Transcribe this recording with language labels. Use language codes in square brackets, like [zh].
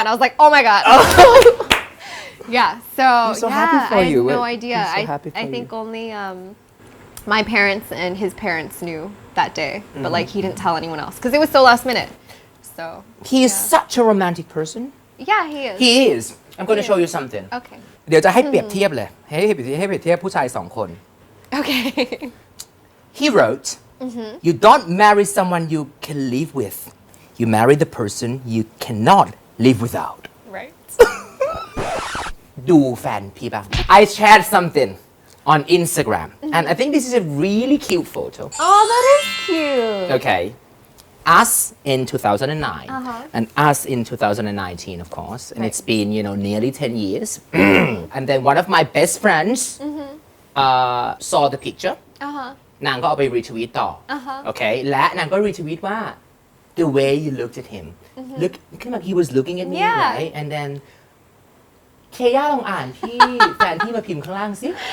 [en] And I was like, oh my god. Yeah. So I'm so happy for I you. have no idea. I'm so happy for I think you. only my parents and his parents knew that day, but like he didn't tell anyone else because it was so last minute. So he is such a romantic person yeah, he is. he is I'm going to show you something Okay. [th] เดี๋ยวจะให้เปรียบเทียบเลยให้เปรียบเทียบผู้ชายสองคน [en] Okay. He wrote you don't marry someone you can live with you marry the person you cannot live without Right. [th] ดูแฟนพี่บ้าง [en] I shared something on Instagram and I think this is a really cute photo Oh, that is cute. okay us in 2009 and us in 2019 of course and it's been nearly 10 years and then one of my best friends saw the picture [th] นางก็เอาไป retweet ต่อ [en] okay [th] และนางก็ retweet ว่า [en] the way you looked at him look like he was looking at me Yeah. right and then [th] เคย่าลองอ่านที่ แฟนที่มาพิมพ์ข้างล่างสิ